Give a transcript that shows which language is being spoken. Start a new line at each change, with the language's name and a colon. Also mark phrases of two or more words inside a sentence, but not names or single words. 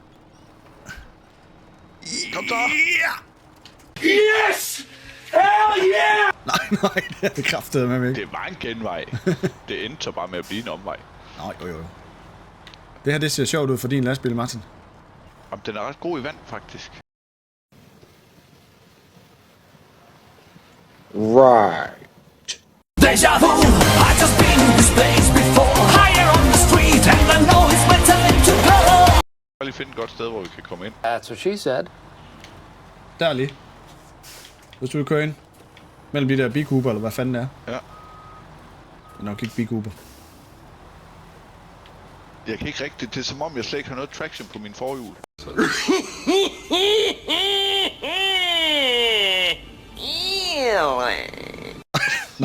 Danish: Kom så. Ja!
English: Yes! Hell yeah!
Danish: Nej, det er det kraftede med mig. Det var en genvej. Det endte så bare med at blive en omvej. Nej, jo. Det her, det ser sjovt ud for din lastbil, Martin. Jamen, den er ret god i vand, faktisk.
English: Deja vu, I've just been in this place before. Higher on the street, and I know it's my time to go.
Danish: Jeg lige finde et godt sted, hvor vi kan komme ind.
English: That's what she said.
Danish: Der lige. Hvis du vil køre ind. Mellem de der bikuber, eller hvad fanden det er. Ja. Det er nok ikke bikuber. Jeg kan ikke rigtigt. Det er som om, jeg slet ikke har noget traction på min forhjul. Nå!